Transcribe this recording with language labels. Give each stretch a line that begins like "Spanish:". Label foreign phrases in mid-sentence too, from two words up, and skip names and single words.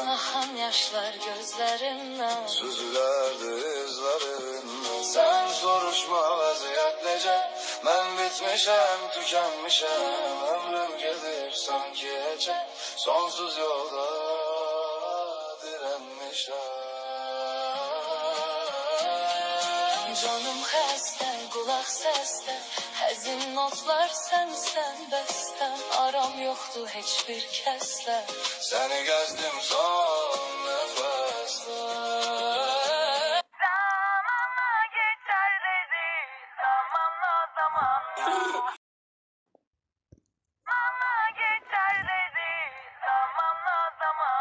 Azerbaijani: axan yaşlar gözlərindən.
Turkish: Süzülerdi izlerinden. Sen soruşma vaziyet nece. Ben bitmişem, tükenmişem. Ömrüm gelir sanki hece. Sonsuz yolda direnmişem.
Azerbaijani: Canım xəstə, qulaq səsdə, həzin notlar sənsən bəstəm. Aram yoxdur heç bir kəslə.
Turkish: Seni gezdim son nefeste. Zamanla geçer dedi, zamanla zaman. Zamanla geçer dedi, zamanla zaman.